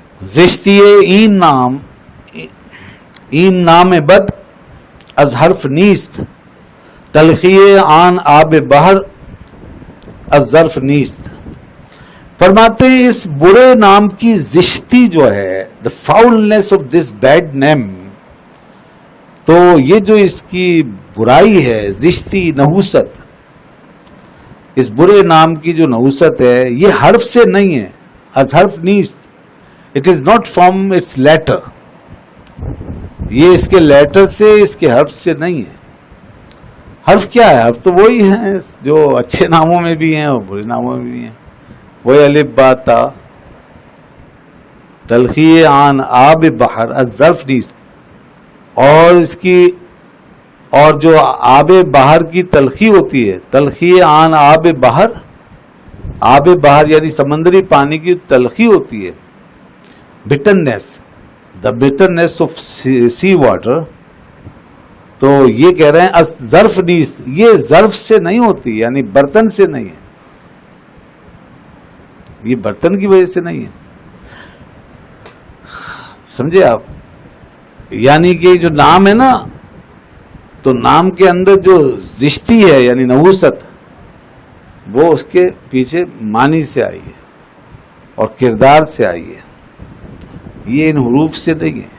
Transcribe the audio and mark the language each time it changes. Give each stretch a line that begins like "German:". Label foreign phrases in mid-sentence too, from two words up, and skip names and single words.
Persian: زشتیه این نام بد از حرف نیست، تلخیه آن آب بحر از ظرف نیست.
Urdu: فرماتے ہیں اس برے نام کی زشتی جو ہے،
English: the foulness of this bad name،
Urdu: تو یہ جو اس کی برائی ہے، زشتی، نحوست، اس برے نام کی جو نحوست ہے یہ حرف سے نہیں ہے.
Persian: از حرف نیست،
English: it is not from its letter,
Urdu: یہ اس کے لیٹر سے، اس کے حرف سے نہیں ہے. حرف کیا ہے؟ حرف تو وہی ہیں جو اچھے ناموں میں بھی ہیں اور برے ناموں میں بھی ہیں. وہی الف با تا،
Persian: تلخی آن آب بحر از ظرف نیست،
Urdu: اور اس کی اور جو آب بحر کی تلخی ہوتی ہے،
Persian: تلخی آن آب بحر،
Urdu: آب بحر یعنی سمندری پانی کی تلخی ہوتی ہے،
English: bitterness، the bitterness of sea water.
Urdu: تو یہ کہہ رہے ہیں
Persian: از ظرف نیست،
Urdu: یہ ظرف سے نہیں ہوتی، یعنی برتن سے نہیں ہے، یہ برتن کی وجہ سے نہیں ہے. سمجھے آپ؟ یعنی کہ جو نام ہے نا، تو نام کے اندر جو زشتی ہے یعنی نحوست، وہ اس کے پیچھے معنی سے آئی ہے اور کردار سے آئی ہے، یہ ان حروف سے نہیں ہے.